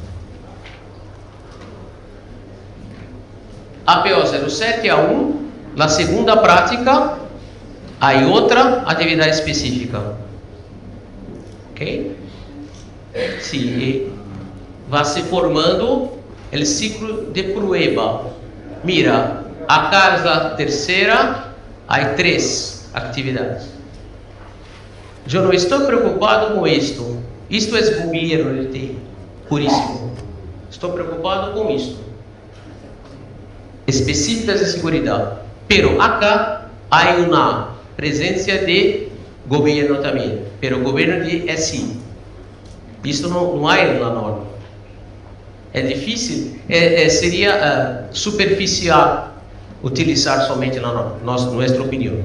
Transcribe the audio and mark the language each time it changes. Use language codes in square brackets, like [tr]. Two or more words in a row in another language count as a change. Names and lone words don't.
[pt] APO 07 é na segunda prática, há outra atividade específica. Ok? Sim, vai se formando o ciclo de prueba. Mira, a cada terceira, há 3 atividades. Eu não estou preocupado com isto. Isto é governo de TI, puríssimo. Estou preocupado com isto. Específicas de segurança. [es] Pero acá [pt] há uma presença de governo também. Pero governo de SI. Isto não há na norma. É difícil, seria superficial utilizar somente na norma, nossa opinião.